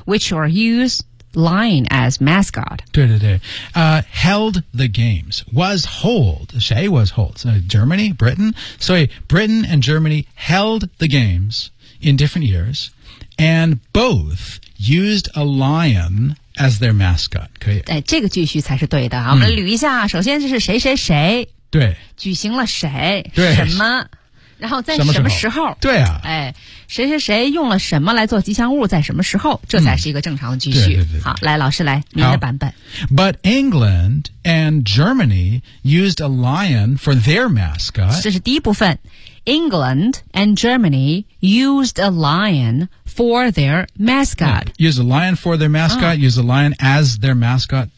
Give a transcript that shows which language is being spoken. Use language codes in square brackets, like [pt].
[en] which were used lion as mascot. [zh] 对对对、 [en] held the games, was hold, [zh] 谁 [en] was hold?、Germany, Britain? So Britain and Germany held the games in different years, and both used a lion... as their mascot, [zh] 可以。哎，这个继续才是对的啊、嗯！我们捋一下，首先就是谁谁谁，对，举行了谁，对，什么，然后在什么时候，对啊，哎，谁谁谁用了什么来做吉祥物，在什么时候，这才是一个正常的继续。嗯、对对对对好，来，老师来，您的版本。 [en] But England and Germany used a lion for their mascot. [zh] 这是第一部分。 [en] England and Germany used a lion for their mascot.、嗯、use a lion for their mascot,、啊、use a lion as their mascot.